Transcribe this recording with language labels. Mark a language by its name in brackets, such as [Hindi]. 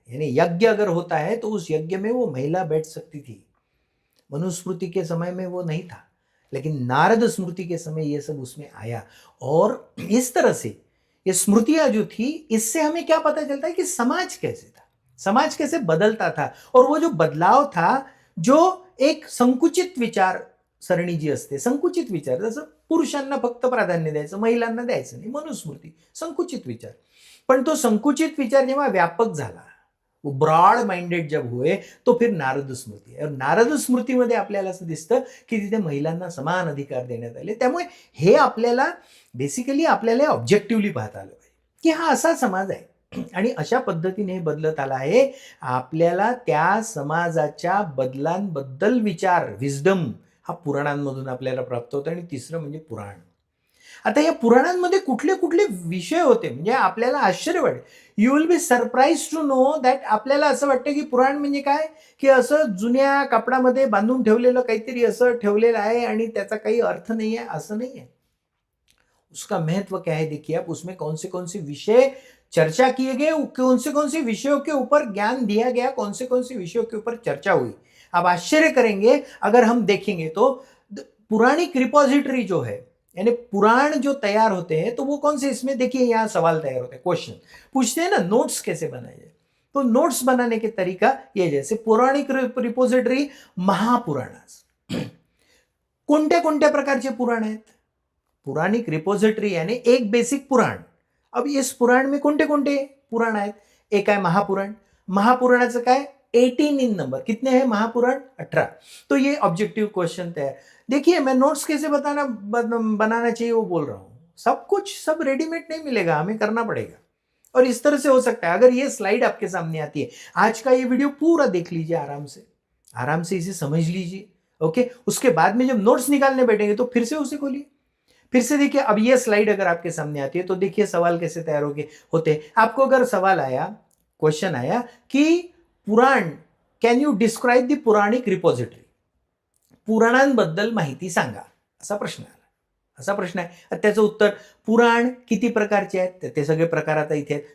[Hindi] यानी यज्ञ अगर होता है तो उस यज्ञ में वो महिला बैठ सकती थी। मनुस्मृति के समय में वो नहीं था, लेकिन नारद स्मृति के समय ये सब उसमें आया। और इस तरह से ये स्मृतियां जो थी, इससे हमें क्या पता चलता है कि समाज कैसे था, समाज कैसे बदलता था। और वो जो बदलाव था, जो एक [Marathi] संकुचित विचार सरणी जी असते, संकुचित विचार, जसं पुरुषांना फक्त प्राधान्य द्यायचं, महिलांना द्यायचं नाही, मनुस्मृती संकुचित विचार। पण तो संकुचित विचार जेव्हा व्यापक झाला, [Hindi] वो ब्रॉड माइंडेड जब हुए, [Marathi] तो फिर नारद स्मृती आहे। और नारद स्मृतीमध्ये आपल्याला असं दिसतं की तिथे महिलांना समान अधिकार देण्यात आले। त्यामुळे हे आपल्याला बेसिकली आपल्याला ऑब्जेक्टिव्हली पाहता आलं पाहिजे की हा असा समाज आहे, आणि अशा पद्धतीने हे बदलत आला आहे। आपल्याला त्या समाजाच्या बदलांबद्दल विचार, विजडम हा पुराणांमधून आपल्याला प्राप्त होतो। आणि तिसरं म्हणजे पुराण। आता या पुराणांमध्ये कुठले कुठले विषय होते, म्हणजे आपल्याला आश्चर्य वाटेल, [English] You will be surprise to know that. [Marathi] आपल्याला असं वाटतं की पुराण म्हणजे काय, की असं जुन्या कापडामध्ये बांधून ठेवलेलं काहीतरी असं ठेवलेलं आहे आणि त्याचा काही अर्थ नाही आहे, असं नाही आहे। [Hindi] उसका महत्व क्या है देखिए आप, उसमें कौन से विषय चर्चा किए गए, कौन से विषयों के ऊपर ज्ञान दिया गया, कौन से विषयों के ऊपर चर्चा हुई। आप आश्चर्य करेंगे अगर हम देखेंगे तो पुराणिक रिपोजिटरी जो है, यानी पुराण जो तैयार होते हैं, तो वो कौन से, इसमें देखिए यहाँ सवाल तैयार होते हैं, क्वेश्चन पूछते हैं ना, नोट्स कैसे बनाए जाए। तो नोट्स बनाने के तरीका ये, जैसे पौराणिक रिपोजिटरी महापुराणास, [Marathi] कोणत्या कोणत्या प्रकारचे पुराण आहेत। [Hindi] पुराणिक रिपोजिटरी यानी एक बेसिक पुराण, अब इस पुराण में [Marathi] कोणते कोणते पुराण आहेत? एक आहे महापुराण. महापुराणाचं काय 18 इन नंबर. [Hindi] कितने हैं महापुराण? 18. तो ये ऑब्जेक्टिव क्वेश्चन तैयार. देखिए मैं नोट्स कैसे बनाना चाहिए वो बोल रहा हूँ. सब कुछ सब रेडीमेड नहीं मिलेगा, हमें करना पड़ेगा. और इस तरह से हो सकता है. अगर ये स्लाइड आपके सामने आती है, आज का ये वीडियो पूरा देख लीजिए आराम से इसे समझ लीजिए. ओके, उसके बाद में जब नोट्स निकालने बैठेंगे तो फिर से उसे खोलिए, फिर से देखिए. अब ये स्लाइड अगर आपके सामने आती है तो देखिए सवाल कैसे तैयार होते हैं. [Marathi] आपको अगर सवाल आया, क्वेश्चन आया की पुराण, [English] can you describe the Puranic repository, [Marathi] पुराणांबद्दल माहिती सांगा, असा प्रश्न आहे. त्याचं उत्तर पुराण किती प्रकारचे आहेत, ते सगळे प्रकार आता इथे आहेत.